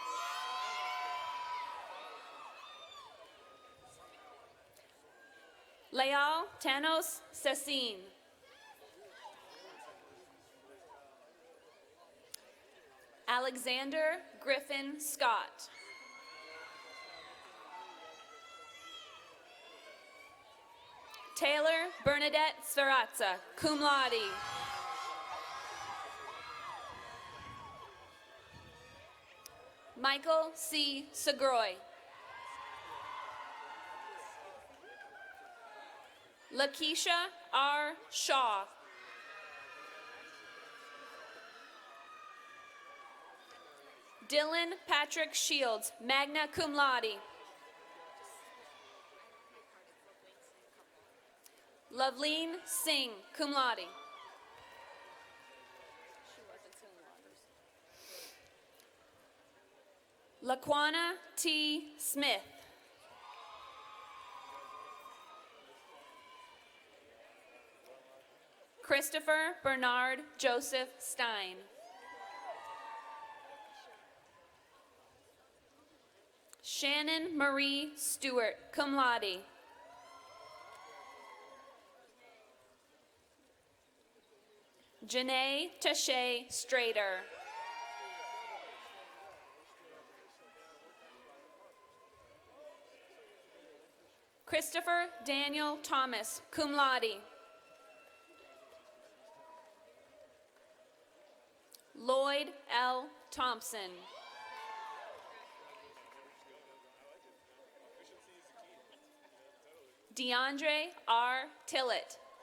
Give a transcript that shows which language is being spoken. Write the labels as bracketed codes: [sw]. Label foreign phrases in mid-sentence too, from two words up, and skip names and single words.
[en] Leal Tanos Cecine. Alexander Griffin Scott. Taylor Bernadette Sferrazza, [la] cum laude. [en] Michael C. Segroy. Lakeisha R. Shaw. Dylan Patrick Shields, [la] magna cum laude. [en] Loveleen Singh, [la] cum laude. [en] Laquana T. Smith. Christopher Bernard Joseph Stein. Shannon Marie Stewart, [la] cum laude. [en] Janae Tashay Strader. Christopher Daniel Thomas, [la] cum laude. [en] Lloyd L. Thompson. DeAndre R. Tillett.